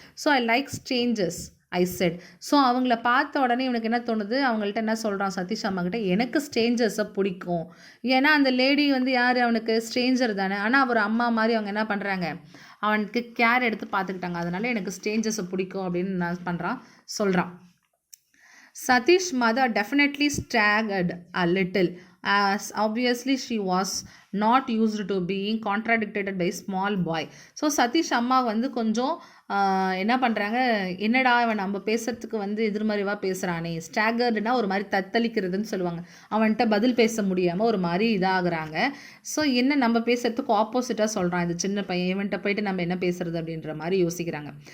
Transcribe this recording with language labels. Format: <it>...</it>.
<ta>So</ta> <en>I like strangers I said.</en> <ta>So அவங்கள பார்த்த உடனே இவனுக்கு என்ன தோணுது, அவங்கள்ட்ட என்ன சொல்கிறான் சதீஷ் அம்மா கிட்ட, எனக்கு ஸ்ட்ரேஞ்சர்ஸை பிடிக்கும். ஏன்னா அந்த லேடி வந்து யார், அவனுக்கு ஸ்ட்ரேஞ்சர் தானே. ஆனால் அவர் அம்மா மாதிரி அவங்க என்ன பண்ணுறாங்க, அவனுக்கு கேர் எடுத்து பார்த்துக்கிட்டாங்க. அதனால எனக்கு ஸ்ட்ரேஞ்சர்ஸை பிடிக்கும் அப்படின்னு நான் சொல்கிறான்.</ta> <en>Satish's mother definitely staggered a little, as obviously she was not used to being contradicted by small boy.</en> <ta>So Satish அம்மா வந்து கொஞ்சம் என்ன பண்ணுறாங்க, என்னடா அவன் நம்ம பேசுகிறதுக்கு வந்து எதிர்மறைவாக பேசுகிறானே, ஸ்டாகர்டுனா ஒரு மாதிரி தத்தளிக்கிறதுன்னு சொல்லுவாங்க, அவன்கிட்ட பதில் பேச முடியாமல் ஒரு மாதிரி இதாகிறாங்க. ஸோ என்ன நம்ம பேசுகிறதுக்கு ஆப்போசிட்டாக சொல்கிறான் இது சின்ன பையன், இவன்கிட்ட போயிட்டு நம்ம என்ன பேசுறது அப்படின்ற மாதிரி யோசிக்கிறாங்க.</ta>